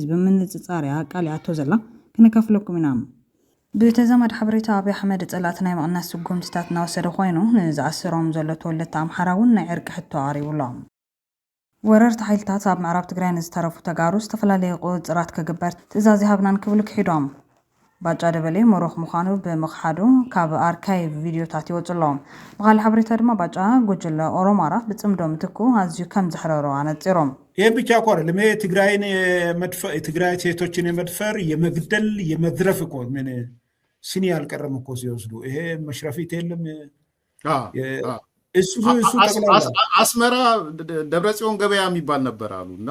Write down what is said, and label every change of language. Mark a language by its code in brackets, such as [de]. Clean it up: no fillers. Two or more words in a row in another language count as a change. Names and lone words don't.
[ti] ብምንጽጻርያ ቃሊዓቶ ዘላ ክነካፍለኩም ኢና። ብተዛማድ ሓበሬታ አብይ ኣሕመድ ጸላት ናይ መቕናስ ስጉምትታት እናወሰደ ኮይኑ ንዝኣስሮም ዘሎ ተወለድቲ ኣምሓራ እውን ናይ ዕርቂ ሕቶ ኣቕሪቡሎም። ወረርቲ ሓይልታት ኣብ ምዕራብ ትግራይ ንዝተረፉ ተጋሩ ዝተፈላለየ ቁፅራት ከግበር ትእዛዝ ይሃብናን ክብሉ ክሒዶም። ባጫ ደበሌ ሞሮኽ ምዃኑ ብምኽሓዱ ካብ ኣርካይቭ ቪድዮታት ይወፅሎም። ብኻልእ ሓበሬታ ድማ ባጫ ጉጅለ ኦሮማራ ብጽምዶ ምትኩ ኣዝዩ ከም ዘሕረሮ ኣነጺሮም። [am] ይህ ብቻ እኮ አይደለም። ትግራይን ትግራይ ሴቶችን የመድፈር የመግደል የመዝረፍ እኮ ምን ስኒ ያልቀረም እኮ ሲወስዱ ይሄ መሽረፊት የለም። እሱ አስመራ ደብረጽዮን ገበያ የሚባል ነበር አሉና